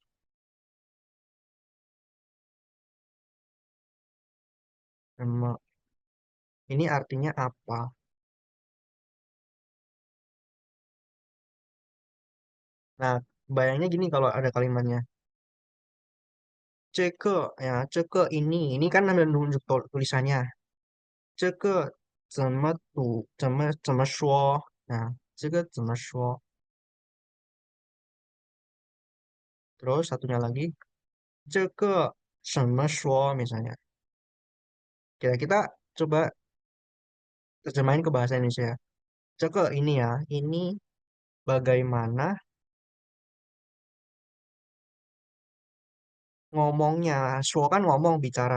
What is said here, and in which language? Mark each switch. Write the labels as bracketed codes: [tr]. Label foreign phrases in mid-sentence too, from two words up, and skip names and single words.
[zh] Senme. [id] Ini artinya apa? Nah, bayangnya gini kalau ada kalimatnya. Ceke, ya, ceke ini kan ambil nunjuk tulisannya. [zh] 这个怎么读？怎么说啊？这个怎么说 ？ [id] Terus satunya lagi, [zh] 这个怎么说 misalnya. [id] Kita coba terjemahin ke bahasa Indonesia. 这个 ini ya, ini bagaimana ngomongnya. Shuo kan ngomong, bicara.